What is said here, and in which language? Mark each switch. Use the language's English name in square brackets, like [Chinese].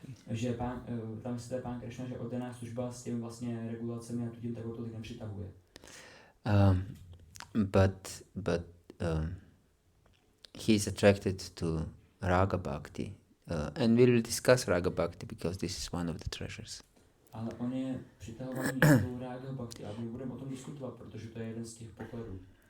[Czech] Že tam se Pán Krishna, že oddaná služba s těmi vlastně regulacemi a tím tak ho tolik nepřitahuje. [English] But he is attracted to Raga Bhakti. And we will discuss Raga Bhakti because this is one of the treasures. [Czech] Ale on je přitahovaný tou Raga Bhakti a my budeme o tom diskutovat, protože to je jeden z těch pokladů.